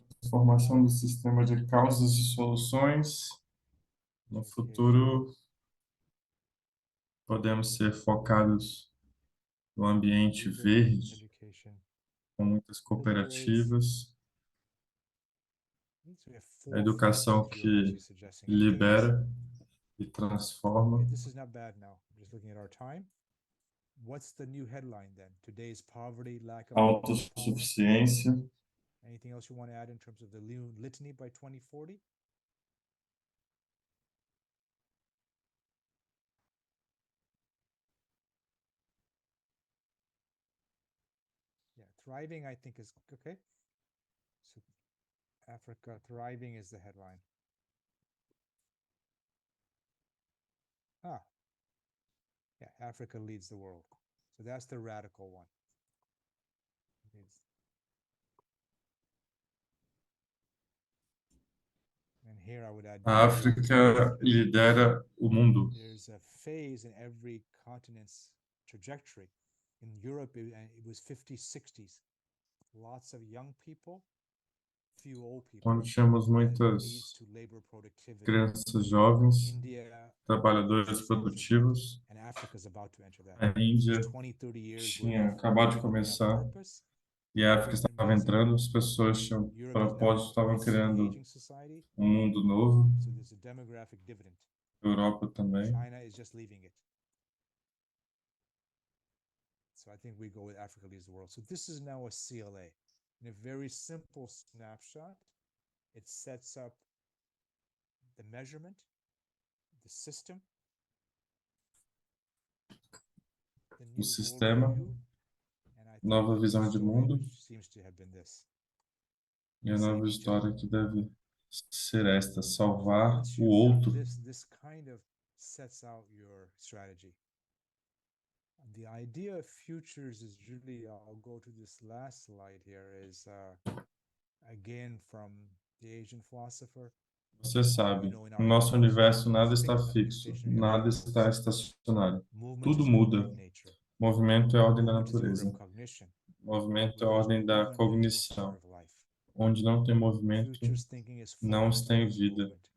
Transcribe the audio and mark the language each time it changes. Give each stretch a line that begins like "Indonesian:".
Portuguese: Formação do sistema de causas e soluções. No futuro, podemos ser focados no ambiente verde, com muitas cooperativas, a educação que libera e transforma.
English: This is not bad now. Just looking at our time. What's the new headline then? Today's poverty, lack of
Portuguese: Autossuficiência.
English: Anything else you want to add in terms of the litany by 2040? Yeah, thriving, I think, is okay. So Africa thriving is the headline. Yeah, Africa leads the world. So that's the radical one. And here I would add,
Portuguese: A África lidera o mundo.
English: There's a phase in every continent's trajectory. In Europe, it was 50s, 60s. Lots of young people, few old people.
Portuguese: Quando tínhamos muitas crianças jovens, trabalhadores produtivos,
English: And Africa is about to enter that.
Portuguese: a Índia
English: 20, 30 years
Portuguese: tinha acabado de começar e a África estava entrando, as pessoas tinham propósito, estavam criando um mundo novo.
English: So there's a demographic dividend.
Portuguese: Europa também.
English: China is just leaving it. So I think we go with Africa leads the world. So this is now a CLA. In a very simple snapshot, it sets up the measurement, the system, the new
Portuguese: sistema,
English: worldview, and I think
Portuguese: nova visão de mundo,
English: seems to have been this.
Portuguese: E a nova história que deve ser esta: salvar o outro.
English: This kind of sets out your strategy. The idea of futures is really, I'll go to this last slide here, is again from the Asian philosopher.
Portuguese: Você sabe, no nosso universo nada está fixo, nada está estacionário. Tudo muda. Movimento é a ordem da natureza. Movimento é a ordem da cognição. Onde não tem movimento, não está em vida.